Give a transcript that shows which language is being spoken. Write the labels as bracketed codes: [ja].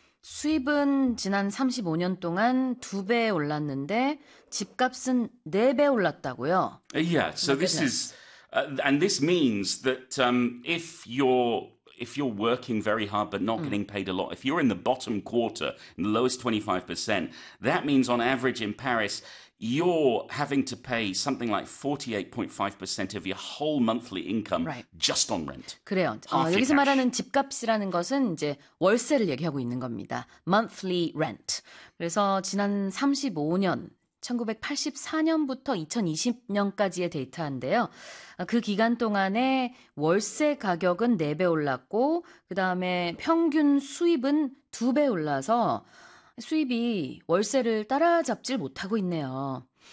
[ko] 수입은 지난 35년 동안 두 배 올랐는데 집값은 네 배 올랐다고요. [en] Yeah, so this is and this means that if you're working very hard but not getting paid a lot, if you're in the bottom quarter, in the lowest 25%, that means on average in Paris you're having to pay something like 48.5% of your whole monthly income right. just on rent. [ko] 그래요. 여기서 [en] cash. [ko] 말하는 집값이라는 것은 이제 월세를 얘기하고 있는 겁니다. [en] Monthly rent. [ko] 그래서 지난 35년, 1984년부터 2020년까지의 데이터인데요. 그 기간 동안에 월세 가격은 4배 올랐고 그다음에 평균 수입은 2배 올라서 수입이 월세를 따라잡질 못하고 있네요.